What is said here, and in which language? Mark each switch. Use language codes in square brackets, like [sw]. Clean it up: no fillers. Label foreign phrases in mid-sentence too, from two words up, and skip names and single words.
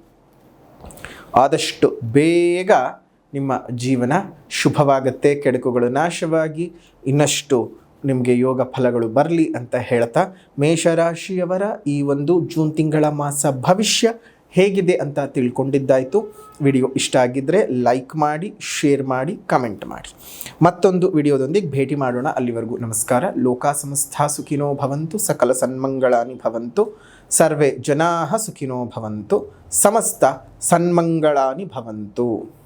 [kn] ಆದಷ್ಟು ಬೇಗ ನಿಮ್ಮ ಜೀವನ ಶುಭವಾಗುತ್ತೆ, ಕೆಡುಕುಗಳು ನಾಶವಾಗಿ ಇನ್ನಷ್ಟು ನಿಮಗೆ ಯೋಗ ಫಲಗಳು ಬರಲಿ ಅಂತ ಹೇಳ್ತಾ, ಮೇಷರಾಶಿಯವರ ಈ ಒಂದು ಜೂನ್ ತಿಂಗಳ ಮಾಸ ಭವಿಷ್ಯ ಹೇಗಿದೆ ಅಂತ ತಿಳ್ಕೊಂಡಿದ್ದಾಯಿತು. ವಿಡಿಯೋ ಇಷ್ಟ ಆಗಿದ್ದರೆ ಲೈಕ್ ಮಾಡಿ, ಶೇರ್ ಮಾಡಿ, ಕಮೆಂಟ್ ಮಾಡಿ. ಮತ್ತೊಂದು ವಿಡಿಯೋದೊಂದಿಗೆ ಭೇಟಿ ಮಾಡೋಣ. ಅಲ್ಲಿವರೆಗೂ ನಮಸ್ಕಾರ. [sa] ಲೋಕ ಸಮಸ್ತ ಸುಖಿನೋ ಭವಂತು, ಸಕಲ ಸನ್ಮಂಗಳಾನಿ ಭವಂತು, ಸರ್ವೇ ಜನಾಃ ಸುಖಿನೋ ಭವಂತು, ಸಮಸ್ತ ಸನ್ಮಂಗಳಾನಿ ಭವಂತು.